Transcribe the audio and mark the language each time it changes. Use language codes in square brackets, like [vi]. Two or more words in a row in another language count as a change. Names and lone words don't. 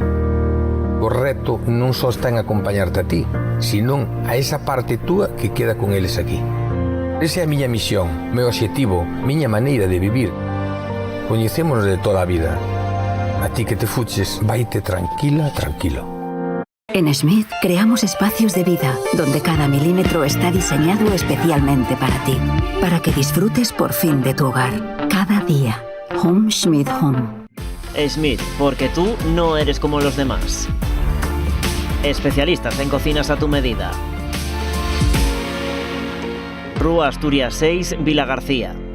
[gl] O reto non só está en acompañarte a ti, senón a esa parte túa que queda con eles aquí. Esa é a miña misión, meu obxectivo, miña maneira de vivir. Coñecémonos de toda a vida. A ti que te fuches, vaite tranquilo. [es] En Smith creamos espacios de vida donde cada milímetro está diseñado especialmente para ti, para que disfrutes por fin de tu hogar, cada día. Home Smith Home. Smith, porque tú no eres como los demás. Especialistas en cocinas a tu medida. Rúa Asturias 6, Vila García.